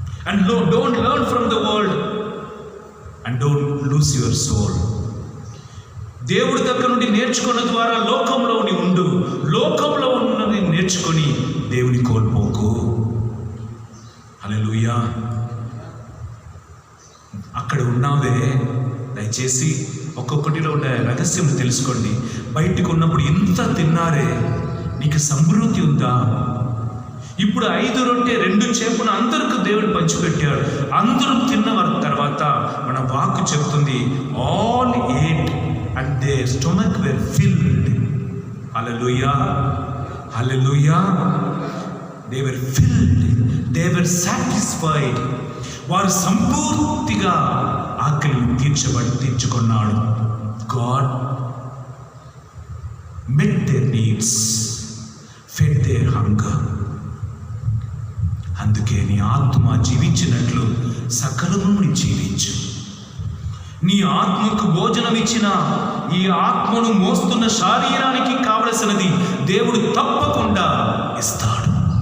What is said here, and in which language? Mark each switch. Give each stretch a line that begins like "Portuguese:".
English: And don't learn from the world and don't lose your soul.
Telugu: దేవుడి దగ్గర నుండి నేర్చుకున్న ద్వారా లోకంలో ఉండు, లోకంలో ఉన్నది నేర్చుకొని దేవుని కోల్పోకు. హల్లెలూయా. అక్కడ ఉన్నావే, దయచేసి ఒక్కొక్కటిలో ఉన్న రహస్యం తెలుసుకోండి. బయటకు ఉన్నప్పుడు ఇంత తిన్నారే, నీకు సమృద్ధి ఉందా? ఇప్పుడు 5 రొట్టె 2 చేపలు అందరికీ దేవుడు పంచిపెట్టాడు. అందరూ తిన్న తర్వాత మన వాక్కు చెప్తుంది,
English: All ate and their stomach were filled. Hallelujah, hallelujah. They were filled, they were satisfied.
Telugu: వారు సంపూర్తిగా ఆకలిని తీర్చుకున్నాడు.
English: God met their needs, fed their hunger.
Telugu: అందుకే నీ ఆత్మ జీవించినట్లు సకలమును జీవించు. నీ ఆత్మకు భోజనం ఇచ్చిన ఈ ఆత్మను మోస్తున్న శరీరానికి కావలసినది దేవుడు తప్పకుండా ఇస్తాడు.